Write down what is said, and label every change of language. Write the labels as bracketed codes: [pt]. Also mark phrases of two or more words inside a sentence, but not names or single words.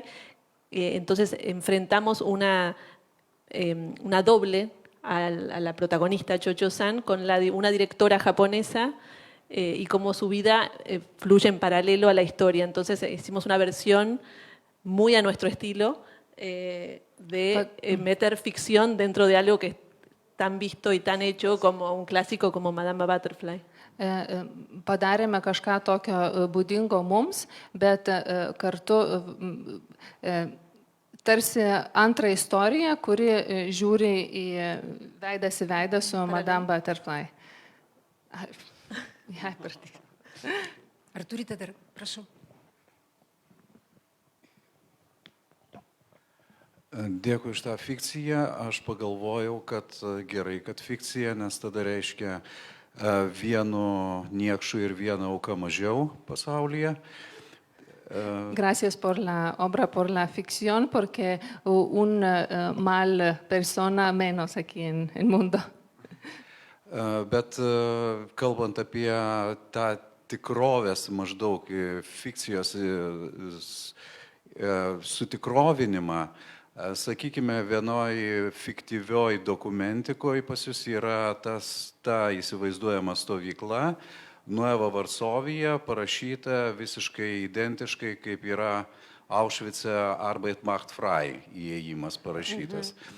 [es] Entonces enfrentamos una doble a la protagonista Cho-Cho-san con una directora japonesa y cómo su vida fluye en paralelo a la historia. Entonces hicimos una versión muy a nuestro estilo, de meter ficción dentro de algo que es tan visto y tan hecho como un clásico como Madame Butterfly. [lt] padarėme kažką tokio būdingo mums, bet kartu tarsi antrą istoriją, kuri žiūri į veidas į veidą su Madame Butterfly. Ar turite dar, prašau? Dėkui už tą fikciją. Aš pagalvojau, kad gerai, kad fikcija, nes tada reiškia vienu niekšu ir viena auka mažiau pasaulyje. [es] Gracias por la obra, por la ficción, porque un mal persona menos aquí en el mundo. [lt] Bet kalbant apie tą tikrovės maždaug fikcijos sutikrovinimą, sakykime, vienoj fiktyvioj dokumentikoje pas jūs yra ta įsivaizduojama stovykla, Nueva Varsovija, parašyta visiškai identiškai, kaip yra Auschwitze [de] Arbeit macht frei [lt] įėjimas parašytas.